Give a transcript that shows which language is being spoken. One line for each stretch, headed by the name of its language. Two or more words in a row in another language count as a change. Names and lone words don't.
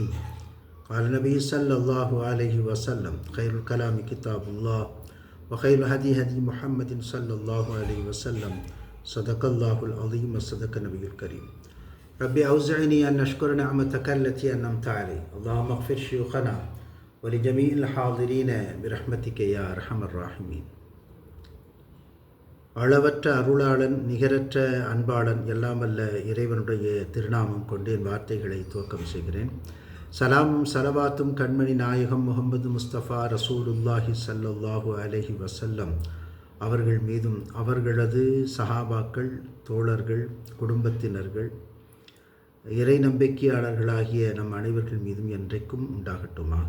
Arabic: قال النبي صلى الله عليه وسلم: خير الكلام كتاب الله وخير هدي هدي محمد صلى الله عليه وسلم. صدق الله العظيم وصدق النبي الكريم. ربي أوزعني أن أشكر نعمتك التي أنعمت علي. اللهم اغفر شيوخنا ولجميع الحاضرين برحمتك يا أرحم الراحمين.
Tamil: அளவற்ற அருளாளன், நிகரற்ற அன்பாளன், எல்லாமல்ல இறைவனுடைய திருநாமம் கொண்டு என் வார்த்தைகளை துவக்கம் செய்கிறேன். சலாமும் சலவாத்தும் கண்மணி நாயகம் முகமது முஸ்தபா
Arabic: رسول الله صلى الله عليه وسلم
Tamil: அவர்கள் மீதும், அவர்களது சஹாபாக்கள், தோழர்கள், குடும்பத்தினர்கள், இறை நம்பிக்கையாளர்களாகிய நம் அனைவர்கள் மீதும் என்றைக்கும் உண்டாகட்டுமாக.